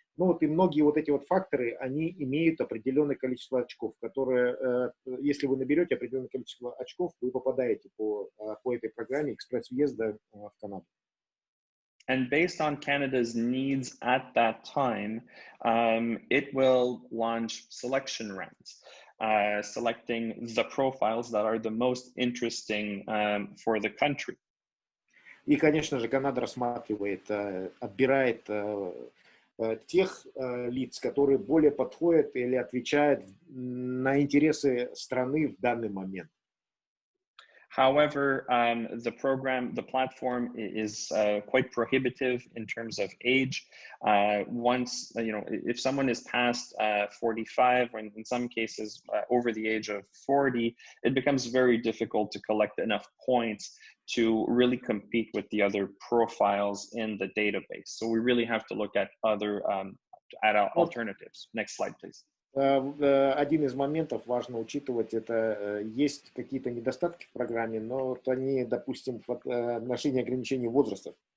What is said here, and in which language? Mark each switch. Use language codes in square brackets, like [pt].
[ru] И многие вот эти вот факторы, они имеют определенное количество очков, которые, если вы наберете определенное количество очков, вы попадаете по этой программе экспресс-въезда в Канаду. [en] And based on Canada's needs at that time, it will launch selection rounds, selecting the profiles that are the most interesting for the country. [ru] И, конечно же, Канада рассматривает, отбирает тех лиц, которые более подходят или отвечают на интересы страны в данный момент. [en] However, the platform is quite prohibitive in terms of age. Once, if someone is past 45, or in some cases over the age of 40, it becomes very difficult to collect enough points to really compete with the other profiles in the database. So we really have to look at other alternatives. Next slide, please. [ru] Один из моментов важно учитывать, это есть какие-то недостатки в программе, но вот они, допустим, в отношении ограничения возраста.